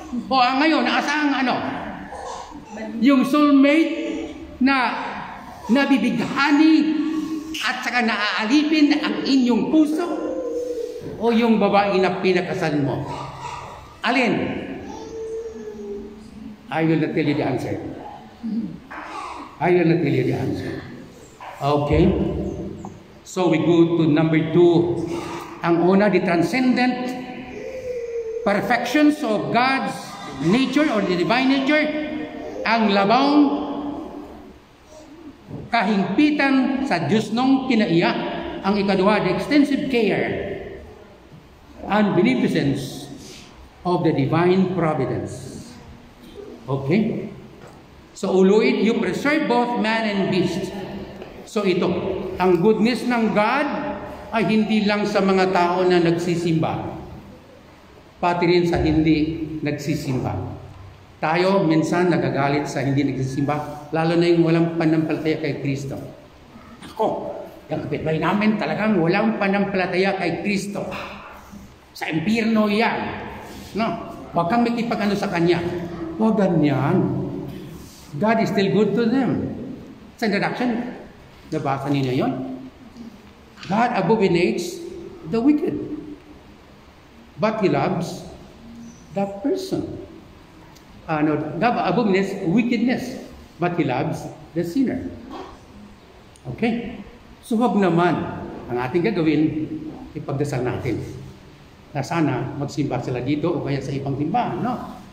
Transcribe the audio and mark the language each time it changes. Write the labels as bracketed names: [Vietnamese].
[Filipino] O ngayon, asa ang yung soulmate na nabibighani at saka naaalipin ang inyong puso o yung babae na pinakasal mo? Alin? [English] I will not tell you the answer. I will not tell you the answer. Okay? So we go to number 2. [Filipino] Ang una, [English] the transcendent perfections of God's nature or the divine nature. [Cebuano] Ang labang kahingpitan sa Diyos nung kinaiya. Ang ikaduha, [English] the extensive care and beneficence of the divine providence. Okay? So uluin, you preserve both man and beast. [Filipino] So ito, ang goodness ng God ay hindi lang sa mga tao na nagsisimba, pati rin sa hindi nagsisimba. Tayo minsan nagagalit sa hindi nagsisimba, lalo na yung walang panampalataya kay Kristo. Ako, yung kapitbahay namin talagang walang panampalataya kay Kristo. Sa impyerno yan. No? Huwag kang makipag-ano sa kanya. Huwag ganyan. [English] God is still good to them. [Filipino] Sa introduction, nabasa niyo yun? [English] God abominates the wicked, but He loves the person. God abominates wickedness, but He loves the sinner. Okay? [Filipino] So wag naman ang ating gagawin, ipagdasal natin na sana magsimba sila dito o kaya sa ibang simbahan, no?